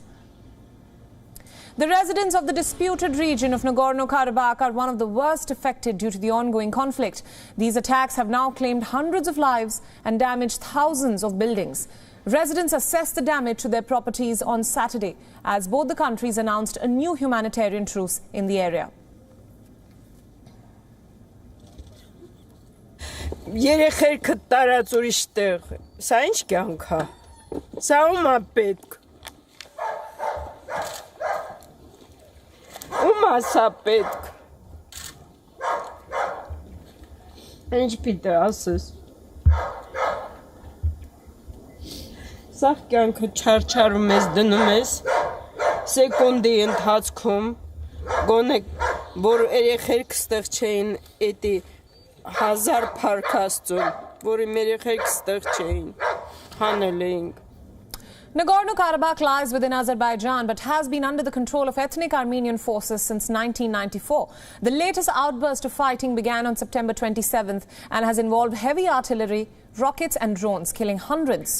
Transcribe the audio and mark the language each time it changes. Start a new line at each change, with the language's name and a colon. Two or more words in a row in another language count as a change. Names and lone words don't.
English: The residents of the disputed region of Nagorno-Karabakh are one of the worst affected due to the ongoing conflict. These attacks have now claimed hundreds of lives and damaged thousands of buildings. Residents assessed the damage to their properties on Saturday as both the countries announced a new humanitarian truce in the area.
Armenian: Երեխերքը տարած ուրիշ տեղ, սա ինչ կյանք է, սա ում է պետք, ում է սա պետք, ինչ պիտի ասես, սա կյանքը չարչարում ես դնում ես, սեկունդի ընթացքում, գոնե, որ երեխերք ստեղ չէին էտի, Hazar Parkastun,
English: Nagorno-Karabakh lies within Azerbaijan but has been under the control of ethnic Armenian forces since 1994. The latest outburst of fighting began on September 27th and has involved heavy artillery, rockets and drones, killing hundreds.